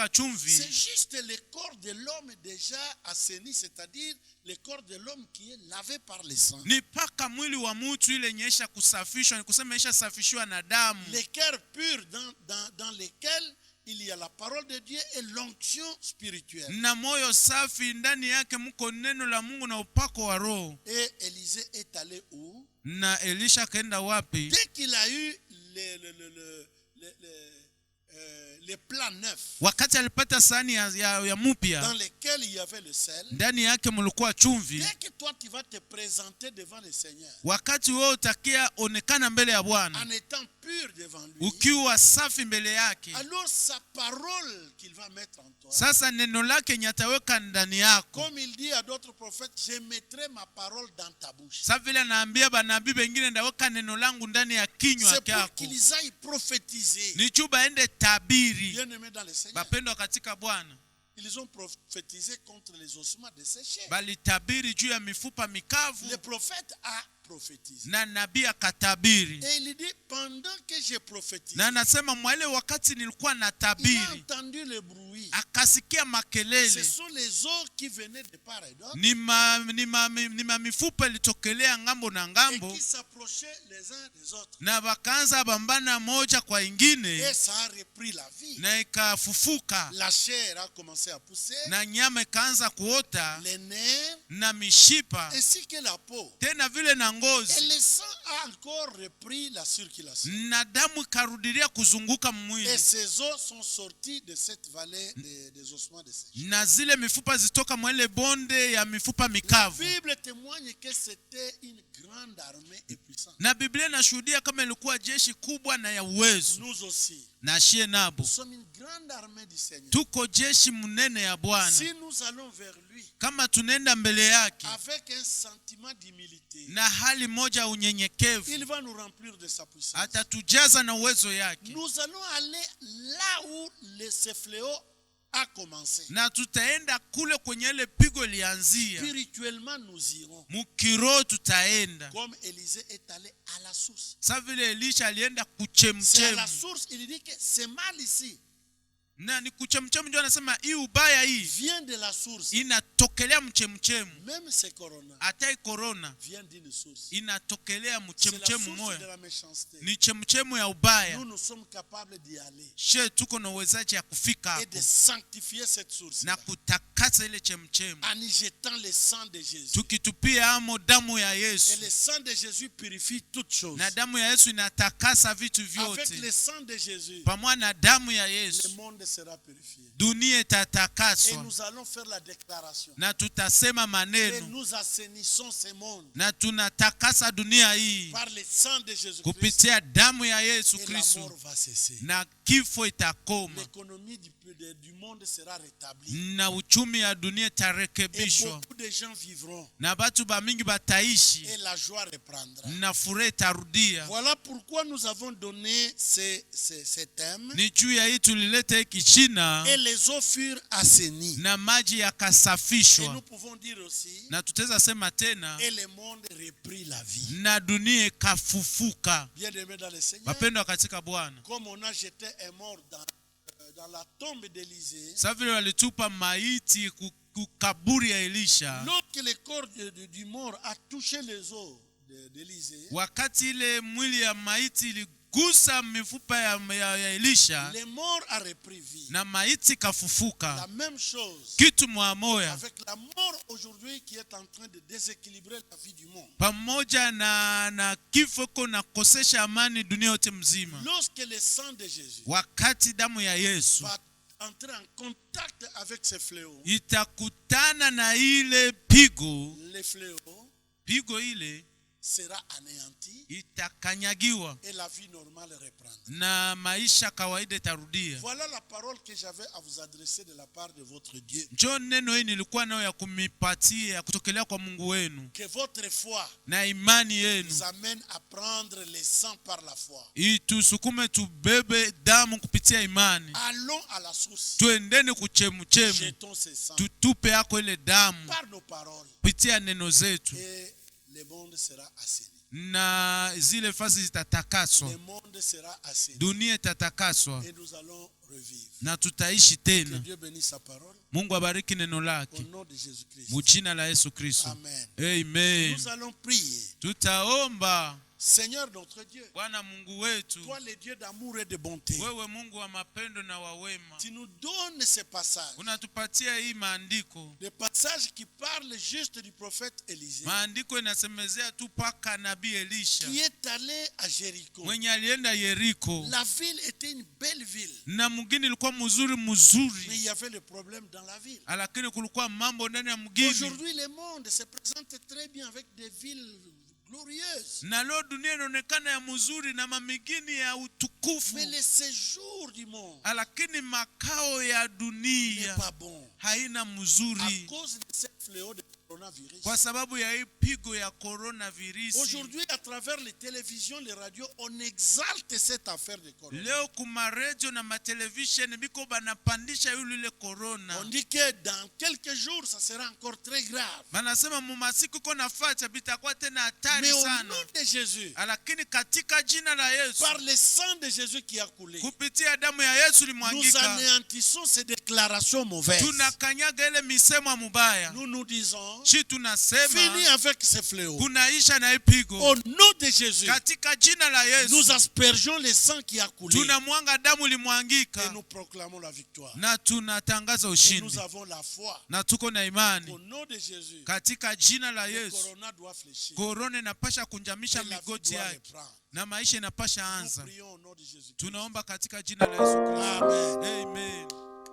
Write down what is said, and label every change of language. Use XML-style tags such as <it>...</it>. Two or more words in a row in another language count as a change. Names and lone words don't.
<fr>c'est</fr> <sw>chumvi,</sw> <fr>juste le corps de l'homme déjà assaini, c'est-à-dire le corps de l'homme qui est lavé par le sang.</fr> <sw>ni paka mwili wa mtu ile nyesha kusafishwa, ni kusema isha safishwa na damu,</sw> <fr>Les cœurs purs dans lesquels il y a la parole de Dieu et l'onction spirituelle.</fr> <sw>na moyo safi ndani yake mko neno la Mungu na upako wa Roho.</sw> <fr>Et Élisée est allé où?</fr> <sw>Na Elisha kaenda wapi?</sw> <fr>Dès qu'il a eu les plats neufs</fr> <sw>Wakati alipata sahani ya</sw> <fr>dans</fr> <sw>mupya,</sw> <fr>lesquels il y avait le sel,</fr> <sw>ndani yake mulikuwa chumvi.</sw> <fr>dès que toi tu vas te présenter devant le Seigneur</fr> <sw>Wakati wewe utakia onekana mbele ya Bwana</sw> <fr>en étant pur devant lui,</fr> <sw>ukiwa safi mbele yake,</sw> <fr>alors sa parole qu'il va mettre en toi,</fr> <sw>sasa neno lake nyataweka ndani yako.</sw> <fr>comme il dit à d'autres prophètes, je mettrai ma parole dans ta bouche.</fr> <sw>Sasa vile anaambia banabii wengine, ndaweka neno langu ndani ya kinywa</sw> <fr>C'est pour</fr> <sw>chako,</sw> <fr>qu'ils aillent prophétiser.</fr> <sw>ni chuba ende tabiri.</sw> <fr>Bien-aimés dans le Seigneur,</fr> <sw>Bapendwa katika Bwana,</sw> <fr>ils ont prophétisé contre les ossements desséchés.</fr> <sw>bali tabiri juu ya mifupa mikavu,</sw> <fr>Le prophète a prophétisé.</fr> <sw>na nabii akatabiri.</sw> <fr>Et il dit, pendant que j'ai prophétisé,</fr> <sw>Na anasema mwale wakati nilikuwa na</sw> <fr>il a</fr> <sw>tabiri,</sw> <fr>entendu le bruit</fr> <sw>akasikia</sw> <fr>Ce</fr> <sw>makelele.</sw> <fr>sont les os qui venaient de part et d'autre</fr> <sw>Ni mifupa ilitokelea ngambo na</sw> <fr>et</fr> <sw>ngambo,</sw> <fr>qui s'approchaient les uns des autres.</fr> <sw>na wakaanza bambana moja kwa ingine,</sw> <fr>Et ça a repris la vie.</fr> <sw>na ikafufuka,</sw> <fr>La chair a commencé à pousser,</fr> <sw>na nyama ikaanza kuota,</sw> <fr>les nerfs</fr> <sw>na mishipa</sw> <fr>ainsi que la peau.</fr> <sw>tena vile na</sw> <fr>Et</fr> <sw>ngozi,</sw> <fr>le sang a encore repris la circulation.</fr> <sw>na damu ikarudilia kuzunguka</sw> <fr>Et</fr> <sw>mwili,</sw> <fr>ces os sont sortis de cette vallée des ossements desséchés.</fr> <sw>na zile mifupa zitoka mwele bonde ya mifupa</sw> <fr>La</fr> <sw>mikavu.</sw> <fr>Bible témoigne que c'était une grande armée et puissante.</fr> <sw>Na Biblia inashuhudia kama ilikuwa jeshi kubwa na ya uwezo.</sw> <fr>Nous aussi,</fr> <sw>Na shie nabo</sw> <fr>nous sommes une grande armée du Seigneur.</fr> <sw>tuko jeshi mnene ya Bwana.</sw> <fr>Si nous allons vers lui</fr> <sw>Kama tunaenda mbele yake</sw> <fr>avec un sentiment d'humilité,</fr> <sw>na hali moja ya unyenyekevu,</sw> <fr>il va nous remplir de sa puissance.</fr> <sw>atatujaza na uwezo yake,</sw> <fr>Nous allons aller là où ce fléau a commencé.</fr> <sw>na tutaenda kule kwenye ile pigo ilianzia.</sw> <fr>Spirituellement, nous irons.</fr> <sw>Mukiro tutaenda</sw> <fr>Comme Élisée est allé à la source.</fr> <sw>sa vile Elisha alienda</sw> <fr>C'est à</fr> <sw>kuchemchemu,</sw> <fr>la source, il dit que c'est mal ici.</fr> <sw>na ni kuchemchemu ndio anasema hii ubaya hii</sw> <fr>Vient de la source.</fr> <sw>inatokelea mchemchemu.</sw> <fr>Même ce corona</fr> <sw>Hata corona</sw> <fr>vient d'une source.</fr> <sw>inatokelea</sw> <fr>C'est la</fr> <sw>mchemchemu</sw> <fr>source de</fr> <sw>moya,</sw> <fr>la méchanceté.</fr> <sw>ni chemchemu ya ubaya.</sw> <fr>Nous, nous sommes capables d'y aller</fr> <sw>She tuko na uwezaji ya kufika</sw> <fr>et de</fr> <sw>hapo</sw> <fr>sanctifier cette source</fr> <sw>na kutakasa ile chemchemu,</sw> <fr>en y jetant le sang de Jésus.</fr> <sw>tukitupia amo damu ya</sw> <fr>Et</fr> <sw>Yesu,</sw> <fr>le sang de Jésus purifie toutes choses.</fr> <sw>na damu ya Yesu inatakasa vitu</sw> <fr>Avec</fr> <sw>vyote.</sw> <fr>le sang de Jésus,</fr> <sw>Pamoja na damu ya</sw> <fr>le</fr> <sw>Yesu</sw> <fr>monde sera purifié.</fr> <sw>dunia</sw> <fr>Et</fr> <sw>itatakaswa,</sw> <fr>nous allons faire la déclaration.</fr> <sw>na tutasema</sw> <fr>Et</fr> <sw>maneno,</sw> <fr>nous assainissons ce monde</fr> <sw>na tunatakasa dunia hii</sw> <fr>par le sang de Jésus-Christ.</fr> <sw>kupitia damu ya Yesu</sw> <fr>Et la</fr> <sw>Kristo,</sw> <fr>mort va cesser.</fr> <sw>na kifo itakoma,</sw> <fr>L'économie du monde sera rétablie.</fr> <sw>na uchumi ya dunia</sw> <fr>Et</fr> <sw>itarekebishwa,</sw> <fr>beaucoup de gens vivront.</fr> <sw>na batu bamingi bataishi,</sw> <fr>Et la joie reprendra.</fr> <sw>na furaha itarudia.</sw> <fr>Voilà pourquoi nous avons donné ces thèmes.</fr> <sw>Ni juu ya hii tulileta hiki china,</sw> <fr>Et les eaux furent assainies.</fr> <sw>na maji</sw> <fr>Et</fr> <sw>yakasafishwa,</sw> <fr>nous pouvons dire aussi,</fr> <sw>na tutaweza sema tena,</sw> <fr>et le monde reprit la vie.</fr> <sw>na dunia ikafufuka.</sw> <fr>Bien-aimés dans le Seigneur,</fr> <sw>Wapendwa katika Bwana,</sw> <fr>comme on a jeté un mort dans la tombe d'Élisée,</fr> <sw>sasa vile walitupa maiti kukaburi ya Elisha,</sw> <fr>lorsque le corps du mort a touché les os d'Élisée,</fr> <sw>wakati ile mwili ya maiti iligusa mifupa ya Elisha,</sw> <fr>le mort a repris vie.</fr> <sw>na maiti</sw> <fr>La</fr> <sw>kafufuka.</sw> <fr>même chose</fr> <sw>Kitu mwamoya</sw> <fr>avec la mort aujourd'hui qui est en train de déséquilibrer la vie du monde.</fr> <sw>pamoja na kifo na kosesha amani dunia yote mzima.</sw> <fr>Lorsque le sang de Jésus</fr> <sw>Wakati damu ya Yesu</sw> <fr>va entrer en contact avec ces fléaux,</fr> <sw>itakutana na ile pigo</sw> <fr>les fléaux</fr> <sw>ile</sw> <fr>sera anéanti</fr> <sw>itakanyagiwa,</sw> <fr>et la vie normale reprendra.</fr> <sw>na maisha kawaida itarudia.</sw> <fr>Voilà la parole que j'avais à vous adresser de la part de votre Dieu.</fr> <sw>Njoo neno hii nilikuwa nayo ya kumipatia ya kutokelea kwa Mungu wenu,</sw> <fr>Que votre foi</fr> <sw>na imani yenu</sw> <fr>nous amène à prendre le sang par la foi.</fr> <sw>itusukume tubebe damu kupitia imani.</sw> <fr>Allons à la source.</fr> <sw>Tuendeni kuchemuchemu,</sw> <fr>Jetons ce sang</fr> <sw>tutupe yako ile damu</sw> <fr>par nos paroles</fr> <sw>kupitia neno zetu,</sw> <fr>et le monde sera assaini.</fr> <sw>na zile fasi zitatakaswa,</sw> <fr>Le monde sera assaini</fr> <sw>dunia itatakaswa,</sw> <fr>et nous allons revivre.</fr> <sw>na tutaishi</sw> <fr>Que</fr> <sw>tena.</sw> <fr>Dieu bénisse sa parole</fr> <sw>Mungu abariki neno</sw> <fr>au</fr> <sw>lake</sw> <fr>nom de Jésus-Christ.</fr> <sw>mujina la Yesu Kristo.</sw> <fr>Amen.</fr> <sw>Amen.</sw> <fr>Nous allons prier.</fr> <sw>Tutaomba.</sw> <fr>Seigneur notre Dieu,</fr> <sw>Bwana Mungu wetu,</sw> <fr>toi le Dieu d'amour et de bonté,</fr> <sw>wewe Mungu wa mapendo na wa wema,</sw> <fr>tu nous donnes ces passages.</fr> <sw>unatupatia hii maandiko.</sw> <fr>Des passages qui parlent juste du prophète Élisée,</fr> <sw>Maandiko inasemezea tu paka nabii Elisha</sw> <fr>qui est allé à Jéricho.</fr> <sw>mwenye alienda Yeriko,</sw> <fr>La ville était une belle ville,</fr> <sw>na mgini ilikuwa mzuri</sw> <fr>mais il y avait le problème dans la ville.</fr> <sw>lakini kulikuwa mambo ndani ya mgini.</sw> <fr>Aujourd'hui, le monde se présente très bien avec des villes glorieuses.</fr> <sw>Na leo dunia inaonekana ya mzuri na mamigini ya utukufu,</sw> <fr>Mais le séjour du monde</fr> <sw>lakini makao ya</sw> <fr>n'est</fr> <sw>dunia</sw> <fr>pas bon</fr> <sw>haina</sw> <fr>à</fr> <sw>mzuri,</sw> <fr>cause de ce fléau de coronavirus.</fr> <sw>kwa sababu ya hii pigo ya coronavirus.</sw> <fr>Aujourd'hui, à travers les télévisions, les radios, on exalte cette affaire de corona.</fr> <sw>Leo kuma radio na matelevisheni biko banapandisha yule corona.</sw> <fr>On dit que dans quelques jours, ça sera encore très grave.</fr> <sw>Banasema mu masiku kona facha bitakuwa tena hatari</sw> <fr>Mais au</fr> <sw>sana.</sw> <fr>nom de Jésus,</fr> <sw>Lakini katika jina la Yesu,</sw> <fr>par le sang de Jésus qui a coulé,</fr> <sw>kupitia damu ya Yesu</sw> <fr>nous</fr> <sw>limwangika,</sw> <fr>anéantissons ces déclarations mauvaises.</fr> <sw>tunakanyaga ile misemo mubaya.</sw> <fr>Nous nous disons,</fr> <sw>Shi tunasema</sw> <fr>fini avec ces fléaux.</fr> <sw>kunaisha na ipigo.</sw> <fr>Au nom de Jésus,</fr> <sw>Katika jina la Yesu</sw> <fr>nous aspergeons le sang qui a coulé.</fr> <sw>tunamwanga damu</sw> <fr>Et</fr> <sw>limwangika</sw> <fr>nous proclamons la victoire.</fr> <sw>na tunatangaza</sw> <fr>Et</fr> <sw>ushindi.</sw> <fr>nous avons la foi.</fr> <sw>Na tuko na imani</sw> <fr>Au nom de Jésus,</fr> <sw>katika jina la</sw> <fr>le</fr> <sw>Yesu.</sw> <fr>corona doit fléchir.</fr> <sw>Korona inapasha kunjamisha</sw> <fr>Et la vie</fr> <sw>migoti</sw> <fr>doit</fr> <sw>yake</sw> <fr>reprendre.</fr> <sw>na maisha inapasha</sw> <fr>Nous</fr> <sw>anza.</sw> <fr>prions au nom de Jésus.</fr> <sw>Tunaomba katika jina la Yesu Kristo.</sw> <fr>Amen.</fr> <sw>Amen.</sw>